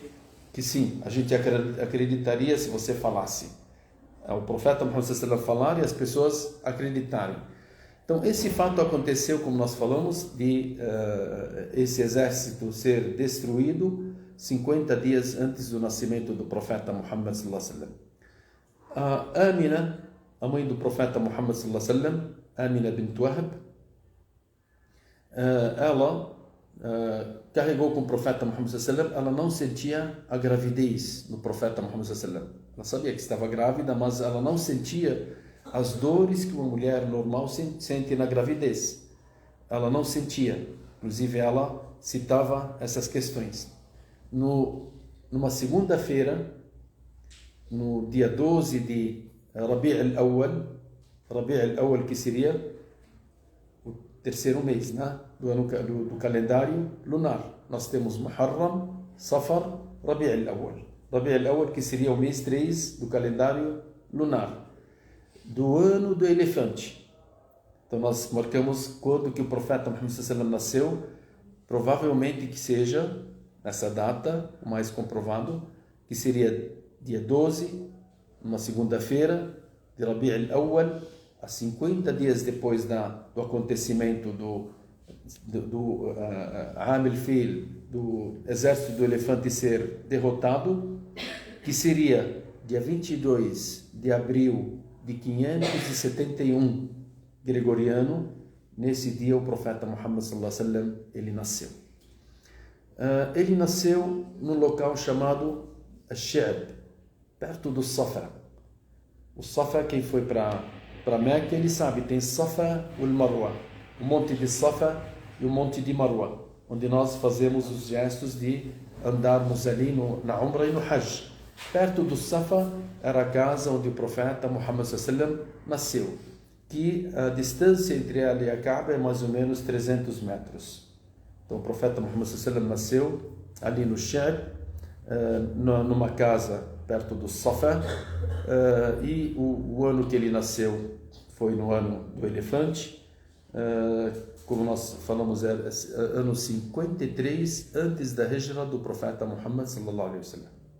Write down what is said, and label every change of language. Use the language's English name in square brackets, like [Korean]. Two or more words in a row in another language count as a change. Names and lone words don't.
[Portuguese] Que sim, a gente acreditaria se você falasse. O profeta Muhammad sallallahu falar e as pessoas acreditarem. Então, esse fato aconteceu, como nós falamos, de esse exército ser destruído 50 dias antes do nascimento do profeta Muhammad [Arabic] صلى الله عليه وسلم. [Portuguese] A Amina, a mãe do profeta Muhammad [Arabic] صلى الله عليه وسلم, [Portuguese] Amina bint Wahb, ela carregou com o profeta Muhammad [Arabic] صلى الله عليه وسلم. [Portuguese] Ela não sentia a gravidez no profeta Muhammad [Arabic] صلى الله عليه وسلم. [Portuguese] Ela sabia que estava grávida, mas ela não sentia as dores que uma mulher normal sente na gravidez. Ela não sentia. Inclusive, ela citava essas questões. Numa segunda-feira, no dia 12 de Rabi' al-Awwal, que seria o terceiro mês, né? do calendário lunar. Nós temos Muharram, Safar, Rabi' al-Awwal. Rabi' al-Awwal, que seria o mês 3 do calendário lunar, do ano do elefante. Então nós marcamos quando que o profeta Muhammad sallallahu nasceu, provavelmente que seja nessa data, o mais comprovado, que seria dia 12, uma segunda-feira de Rabi' al-Awwal, a 50 dias depois do acontecimento do [Arabic] عام الفيل, [Portuguese] do exército do elefante ser derrotado, que seria dia 22 de abril de 571 gregoriano. Nesse dia o profeta Muhammad [Arabic] صلى الله عليه وسلم [Portuguese] ele nasceu. Ele nasceu num local chamado Ash-Sha'b, perto do Safa. O Safa, quem foi para Meca, ele sabe, tem Safa e Marwa, o monte de Safa e o monte de Marwa, onde nós fazemos os gestos de andarmos ali na Umrah e no Hajj. Perto do Safa era a casa onde o profeta Muhammad [Arabic] صلى الله عليه وسلم [Portuguese] nasceu, que a distância entre ela e a Kaaba é mais ou menos 300 metros. Então o profeta Muhammad [Arabic] صلى الله عليه وسلم [Portuguese] nasceu ali no Sha'b, numa casa perto do Safa, e o ano que ele nasceu foi no ano do elefante, como nós falamos, é ano 53 antes da hijra do profeta Muhammad sallallahu alaihi wasallam.